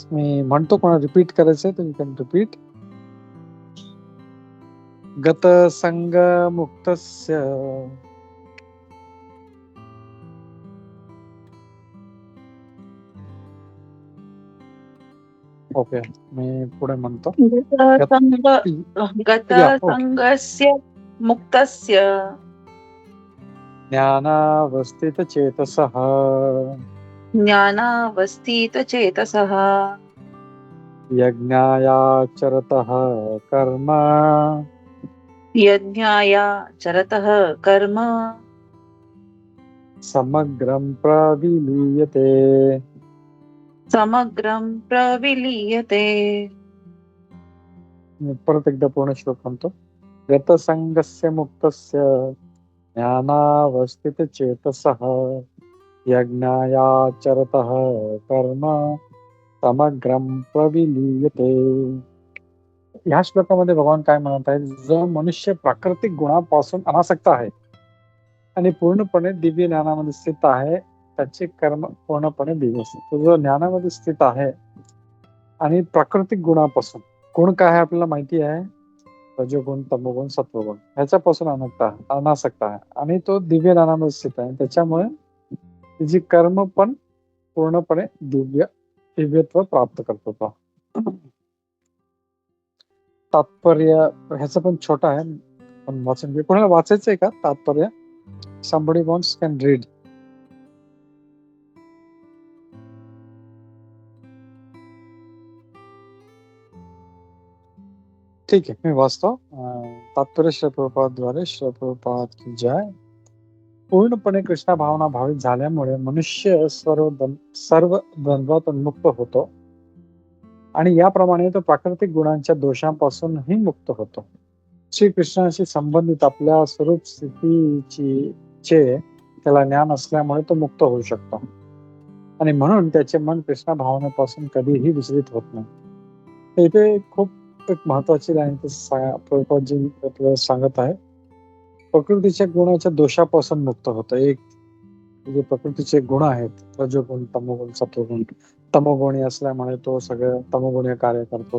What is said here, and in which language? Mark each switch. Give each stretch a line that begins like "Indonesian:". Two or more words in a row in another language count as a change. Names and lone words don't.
Marathi: मी म्हणतो, कोणा रिपीट करायचंय तर
English: you can repeat.
Sanskrit: गत संग मुक्तस्य
Marathi: ओके, मी पुढे म्हणतो.
Sanskrit: गत संगस्य मुक्तस्य ज्ञानावस्थित चेतसः ज्ञानावस्थितचेतसः यज्ञायाचरतः कर्म यज्ञायाचरतः कर्म समग्रं प्रविलीयते. समग्रं प्रविलीयते.
Marathi: परत एकदा पूर्ण श्लोक म्हणतो.
Sanskrit: गतसंगस्य मुक्तस्य ज्ञानावस्थित चेतसः यज्ञायाचरतः कर्म समग्रं प्रविलीयते.
Marathi: ह्या श्लोकामध्ये भगवान काय म्हणत आहेत, जो मनुष्य प्राकृतिक गुणापासून अनासक्त आहे आणि पूर्णपणे दिव्य ज्ञानामध्ये स्थित आहे, त्याचे कर्म पूर्णपणे दिव्य असतात. तो जो ज्ञानामध्ये स्थित आहे आणि प्राकृतिक गुणापासून, गुण काय आहे आपल्याला माहिती आहे, रजोगुण, तमोगुण, सत्वगुण, ह्याच्यापासून अनासक्त आहे आणि तो दिव्य ज्ञानामध्ये स्थित आहे. त्याच्यामुळे त्याची कर्म पण पूर्णपणे दिव्यत्व प्राप्त करतो. तो तात्पर्य ह्याचं पण छोट आहे, पण वाचून घे. कोणाला वाचायचंय का तात्पर्य?
English: somebody wants can read.
Marathi: ठीक आहे, मी वाचतो. तात्पर्य श्री प्रभुपादद्वारे. श्री प्रभुपाद की जय. पूर्णपणे कृष्ण भावना भावित झाल्यामुळे मनुष्य सर्व द्वंद्वातून मुक्त होतो आणि याप्रमाणे तो प्राकृतिक गुणांच्या दोषांपासूनही मुक्त होतो. श्रीकृष्णाशी संबंधित आपल्या स्वरूप स्थितीचे त्याला ज्ञान असल्यामुळे तो मुक्त होऊ शकतो आणि म्हणून त्याचे मन कृष्ण भावनेपासून कधीही विचलित होत नाही. इथे खूप एक महत्वाची लाईन प्रभुपादजी आपल्याला सांगत आहे. प्रकृतीच्या गुणाच्या दोषापासून मुक्त होतं. एक जे प्रकृतीचे गुण आहेत, रजोगुण, तमोगुण, सत्वगुण. तमोगुणी असल्यामुळे तो सगळं तमोगुणी कार्य करतो.